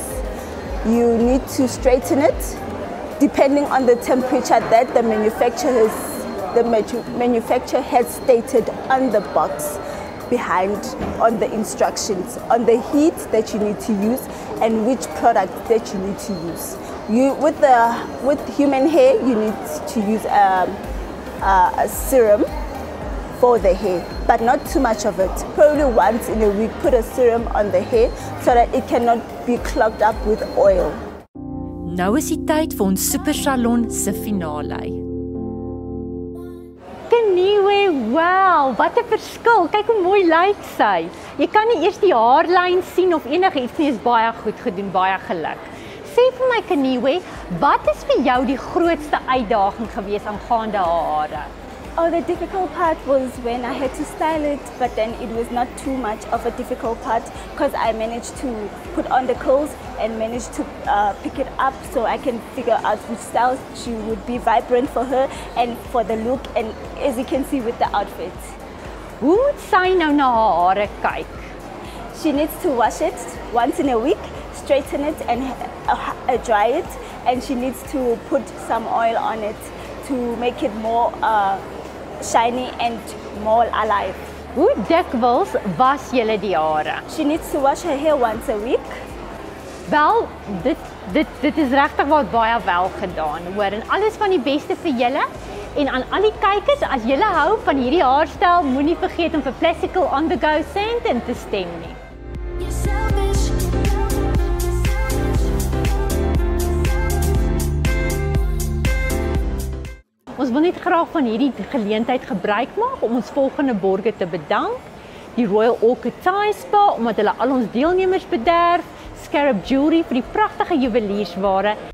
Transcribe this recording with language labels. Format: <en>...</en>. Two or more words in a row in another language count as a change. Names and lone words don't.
<en>You need to straighten it depending on the temperature that the manufacturer has stated on the box behind on the instructions, on the heat that you need to use and which product that you need to use. With human hair, you need to use a serum for the hair, but not too much of it. Probably once in a week, put a serum on the hair so that it cannot be clogged up with oil.</en> <af>Nou is die tyd vir ons super salon se finale. Kniewe, wow, wat 'n verskil. Kyk hoe mooi lyk sy. Jy kan nie eers die haarlyn sien of enigiets nie, is baie goed gedoen, baie geluk. Sê vir my Kniewe, wat is vir jou die grootste uitdaging gewees aangaande hare?</af> <en>Oh, the difficult part was when I had to style it, but then it was not too much of a difficult part because I managed to put on the curls and managed to pick it up so I can figure out which style she would be vibrant for her and for the look, and as you can see with the outfit.</en> <af>Hoe moet sy nou na haar hare kyk?</af> <en>She needs to wash it once in a week, straighten it and dry it, and she needs to put some oil on it to make it more shiny and more alive.</en> <af>Hoe dikwels was julle die hare?</af> <en>She needs to wash her hair once a week.</en> <af>Wel, dit is regtig wat baie wel gedaan, hoor. En alles van die beste vir julle. En aan al die kykers, as julle hou van hierdie haarstyl, moenie vergeet om vir Placecol on the go Sandton te stem nie. Ons wil net graag van hierdie geleentheid gebruik maak om ons volgende borgers te bedank. Die Royal Orchid Thai Spa omdat hulle al ons deelnemers bederf, Scarab Jewelry vir die pragtige juweliersware.</af>